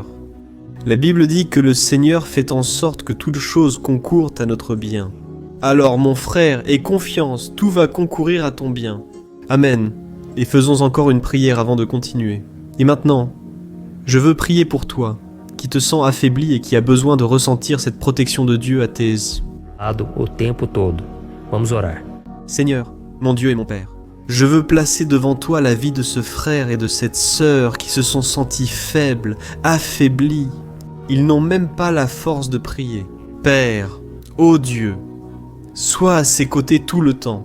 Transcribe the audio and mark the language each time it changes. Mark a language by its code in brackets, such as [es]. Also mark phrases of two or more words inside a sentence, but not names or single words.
[fr] La Bible dit que le Seigneur fait en sorte que toute chose concourt à notre bien. Alors mon frère, aie confiance, tout va concourir à ton bien. Amen. Et faisons encore une prière avant de continuer. Et maintenant, je veux prier pour toi, qui te sens affaibli et qui a besoin de ressentir cette protection de Dieu à tes... [pt] O tempo todo. Vamos orar. [fr] Seigneur, mon Dieu et mon Père, je veux placer devant toi la vie de ce frère et de cette sœur qui se sont sentis faibles, affaiblis. Ils n'ont même pas la force de prier. Père, ô Dieu, sois à ses côtés tout le temps.